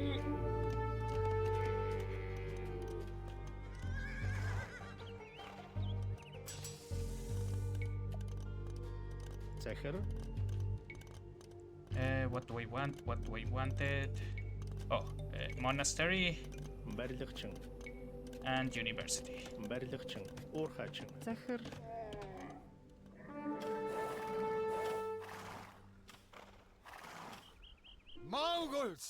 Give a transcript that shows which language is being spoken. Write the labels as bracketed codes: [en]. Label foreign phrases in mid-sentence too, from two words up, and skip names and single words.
[mn] захир [en] What do I want? What do I wanted? Oh, monastery [mn] барилгачин [en] and university. [mn] барилгачин уурхайчин Захир. [en] Mongols!